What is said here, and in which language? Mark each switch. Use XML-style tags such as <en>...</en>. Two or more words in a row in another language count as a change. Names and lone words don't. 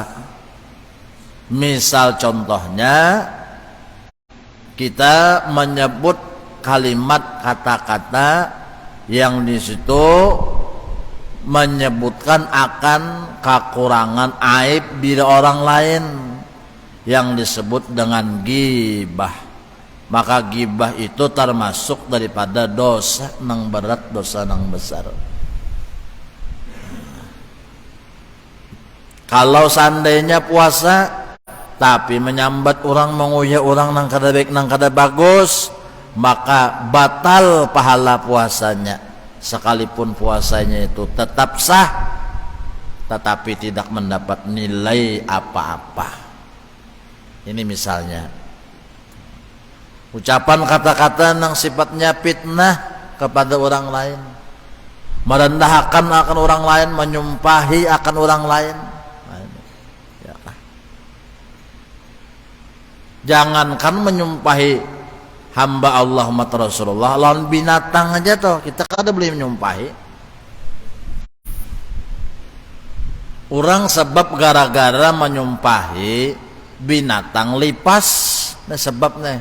<id>Misal contohnya kita menyebut kalimat kata-kata yang di situ menyebutkan akan kekurangan aib diri orang lain, yang disebut dengan ghibah. Maka ghibah itu termasuk daripada dosa nang berat, dosa nang besar. Kalau seandainya puasa tapi</id> <bjn>menyambat orang, menguya orang nang kada baik nang kada bagus,</bjn> <id>maka batal pahala puasanya. Sekalipun puasanya itu tetap sah, tetapi tidak mendapat nilai apa-apa. Ini misalnya ucapan kata-kata yang sifatnya fitnah kepada orang lain, merendahkan akan orang lain, menyumpahi akan orang lain. Ya. Jangankan menyumpahi hamba Allah umat Rasulullah, lawan binatang aja toh kita kada boleh menyumpahi. Orang sebab gara-gara menyumpahi binatang lipas, nah sebabnya.</id>